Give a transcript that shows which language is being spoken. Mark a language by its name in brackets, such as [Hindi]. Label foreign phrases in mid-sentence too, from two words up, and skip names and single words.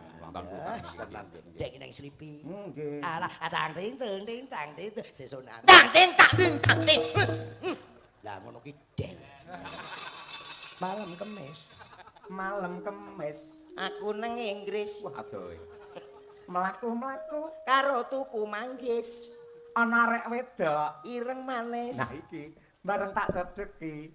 [Javanese] tenan. Dek nang slipi. Nggih. Alah, tang ting tang ting sesonan. Tang ting tang ting tang ting. Lah ngono ki den. Malam Kemis. Malam Kemis. Aku nang Inggris. Wah, adoh. Mlaku-mlaku Karo tuku manggis. ana arek wedok. Ireng manis. Nah iki bareng tak cedeki.